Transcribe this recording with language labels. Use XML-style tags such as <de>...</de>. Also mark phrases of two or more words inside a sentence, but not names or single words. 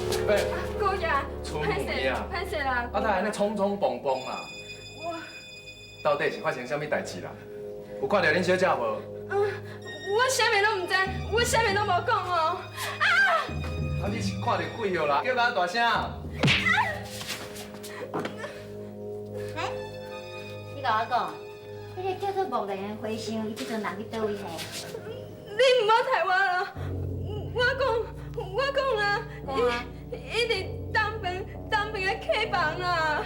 <nan>姑爷，春歹势梅啊，歹势啦。啊，他安尼匆匆忙忙啊，我到底是发生什么代志啦？有看到恁小姐无？我啥物拢唔知，我啥物拢无讲哦。啊，你是看到鬼了啦？叫甲大声！你甲我讲，迄个叫做木莲的和尚，伊即阵人去倒位嘿？你唔好抬我啦！我讲啦，伊伫东边的客房啦。</nan>